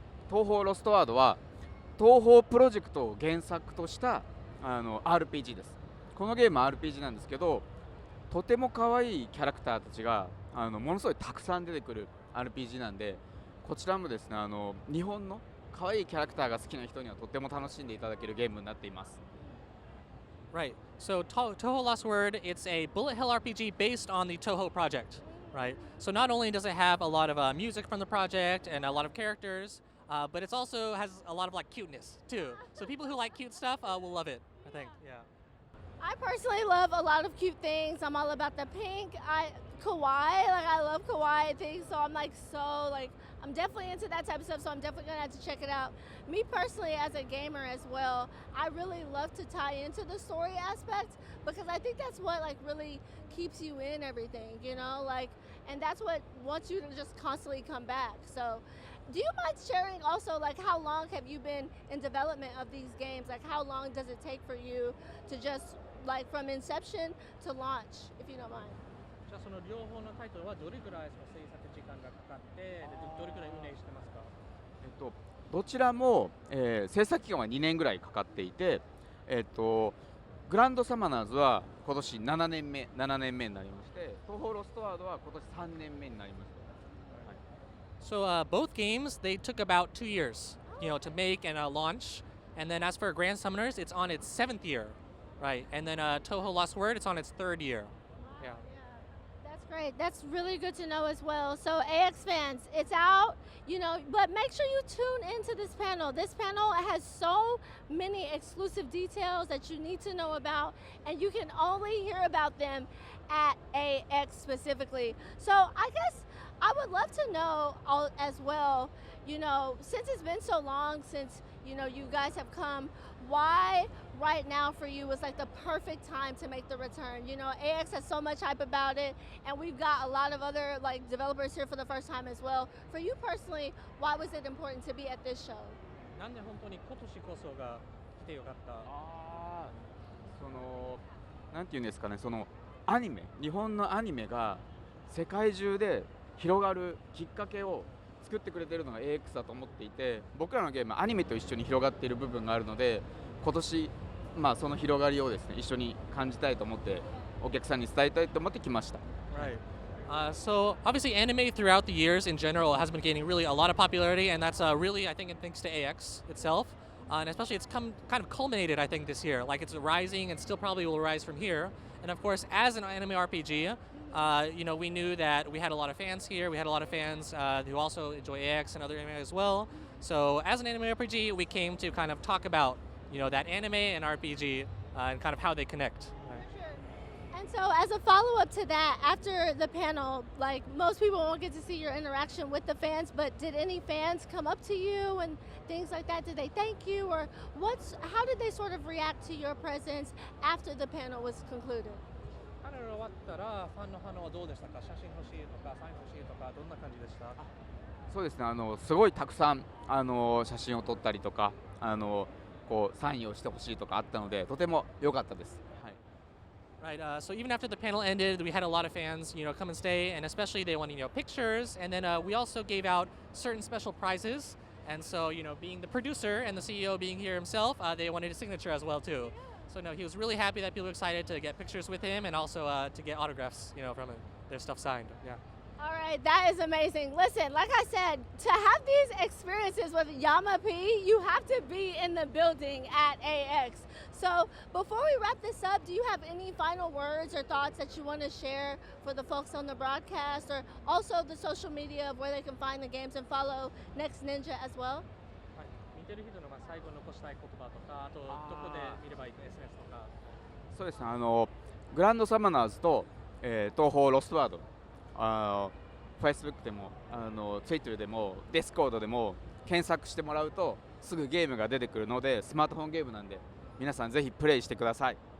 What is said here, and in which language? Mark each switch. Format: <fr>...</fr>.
<ja>東宝ロストワードは東宝プロジェクトを原作としたRPG です。このゲームは RPG なんですけどとても可愛いキャラクターたちがものすごいたくさん出てくる RPG なんでこちらもですね日本の可愛いキャラクターが好きな人にはとても楽しんでいただけるゲームになっています。</ja> <en>Right. So Toho Lost Word, it's a bullet hell RPG based on the Toho project. Right. So not only does it have a lot of music from the project and a lot of characters, but it also has a lot of like cuteness too. So people who like cute stuff will love it, I think. Yeah. I personally love a lot of cute things. I'm all about the pink, kawaii. Like, I love kawaii things, so I'm definitely into that type of stuff. So I'm definitely gonna have to check it out. Me personally, as a gamer as well, I really love to tie into the story aspect because I think that's what like really keeps you in everything, you know, like, and that's what wants you to just constantly come back. So. Do you mind sharing also, like, how long have you been in development of these games? Like, how long does it take for you to just, like, from inception to launch, if you don't mind?</en> <ja>じゃあその両方のタイトルはどれくらいその制作時間がかかって、どれくらい運営してますか？どちらも、制作期間は2年ぐらいかかっていて、グランドサマナーズは今年7年目になりまして、東宝ロストワードは今年3年目になります。</ja> <en>So both games, they took about 2 years, to make and launch. And then as for Grand Summoners, it's on its 7th year, right? And then Toho Lost Word, it's on its 3rd year. Yeah. That's great. That's really good to know as well. So AX fans, it's out, but make sure you tune into this panel. This panel has so many exclusive details that you need to know about, and you can only hear about them at AX specifically. So I guess I would love to know as well, since it's been so long since, you guys have come, why right now for you was like the perfect time to make the return? AX has so much hype about it, and we've got a lot of other like developers here for the first time as well. For you personally, why was it important to be at this show?</en> <ja>なんで本当に今年こそが来てよかった？なんていうんですかね、日本のアニメが世界中で広がるきっかけを作ってくれているのが AX だと思っていて僕らのゲームはアニメと一緒に広がっている部分があるので今年まあ、その広がりをですね一緒に感じたいと思ってお客さんに伝えたいと思って来ました。</ja> <en>Right. So obviously, anime throughout the years in general has been gaining really a lot of popularity, and that's really, I think, thanks to AX itself, and especially it's come kind of culminated, I think, this year. Like it's rising and still probably will rise from here. And of course, as an anime RPG, we knew that we had a lot of fans here. We had a lot of fans who also enjoy AX and other anime as well. So as an anime RPG, we came to kind of talk about that anime and RPG and kind of how they connect. And so, as a follow up to that, after the panel, like most people won't get to see your interaction with the fans, but did any fans come up to you and things like that? Did they thank you, or how did they sort of react to your presence after the panel was concluded?</en> <ja>パネル終わったらファンの反応はどうでしたか？写真欲しいとかサイン欲しいとかどんな感じでした？そうですね、すごいたくさん、写真を撮ったりとか、こうサインをしてほしいとかあったので、とても良かったです。はい。</ja> <en>Right. So even after the panel ended, we had a lot of fans, come and stay, and especially they wanted, pictures. And then we also gave out certain special prizes. And so, being the producer and the CEO being here himself, they wanted a signature as well too. So no, he was really happy that people were excited to get pictures with him and also to get autographs, from him, their stuff signed. Yeah. All right, that is amazing. Listen, like I said, to have these experiences with Yama-P, you have to be in the building at AX. So before we wrap this up, do you have any final words or thoughts that you want to share for the folks on the broadcast, or also the social media of where they can find the games and follow NextNinja as well?</en> <ja>見てる人の最後に残したい言葉とか、あとどこで見ればいいか SNS とか。そうですね、グランドサマナーズと、東宝ロストワード、Facebook でもTwitter でも Discord でも検索してもらうとすぐゲームが出てくるので、スマートフォンゲームなんで皆さんぜひプレイしてください。</ja>